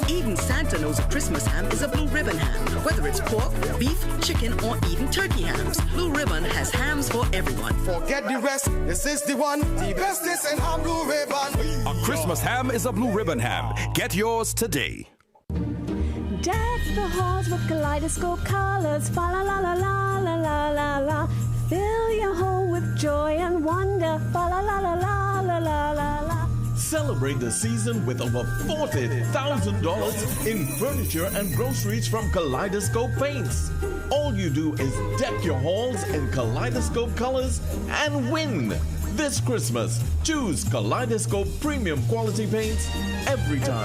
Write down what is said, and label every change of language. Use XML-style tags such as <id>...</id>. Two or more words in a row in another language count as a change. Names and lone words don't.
<en>Even Santa knows a Christmas ham is a blue ribbon ham. Whether it's pork, beef, chicken, or even turkey hams, Blue Ribbon has hams for everyone. Forget the rest, this is the one, the best is in ham blue ribbon. A Christmas ham is a blue ribbon ham. Get yours today. Deck the halls with kaleidoscope colors, fa la la la la la la la la. Fill your home with joy and wonder, fa la la la la la la la la. Celebrate the season with over $40,000 in furniture and groceries from Kaleidoscope Paints. All you do is deck your halls in Kaleidoscope colors and win. This Christmas, choose Kaleidoscope premium quality paints every time.</en>